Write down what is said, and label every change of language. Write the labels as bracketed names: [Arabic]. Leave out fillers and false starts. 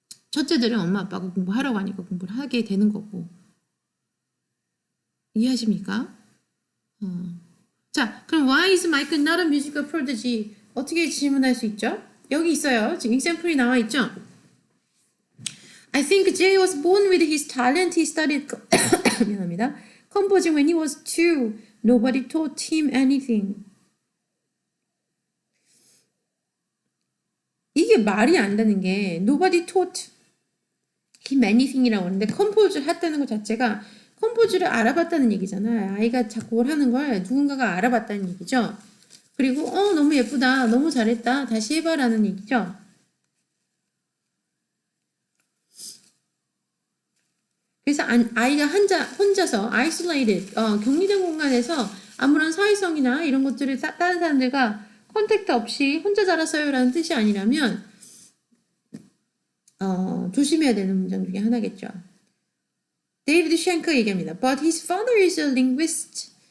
[Korean] 첫째들은 엄마 아빠가 공부하라고 하니까 공부를 하게 되는 거고. 이해하십니까? 자, 그럼 [English] why is Michael not a musical prodigy? [Korean] 어떻게 질문할 수 있죠? 여기 있어요. 지금 example이 나와 있죠? [English] I think Jay was born with his talent. He started [Korean] 미안합니다. [English] composing when he was 2. Nobody taught him anything. [Korean] 이게 말이 안 되는 게 [English] nobody taught him anything [Korean] 이라고 하는데 컴포즈를 했다는 것 자체가 컴포즈를 알아봤다는 얘기잖아요. 아이가 자꾸 뭘 하는 걸 누군가가 알아봤다는 얘기죠. 그리고 너무 예쁘다. 너무 잘했다. 다시 해봐라는 얘기죠. 그래서 아이가 혼자서 isolated, 격리된 공간에서 아무런 사회성이나 이런 것들을 다른 사람들과 컨택트 없이 혼자 자랐어요 라는 뜻이 아니라면 조심해야 되는 문장 중에 하나겠죠. 데이비드 쉔커 얘기합니다. [English] But his father is a linguist.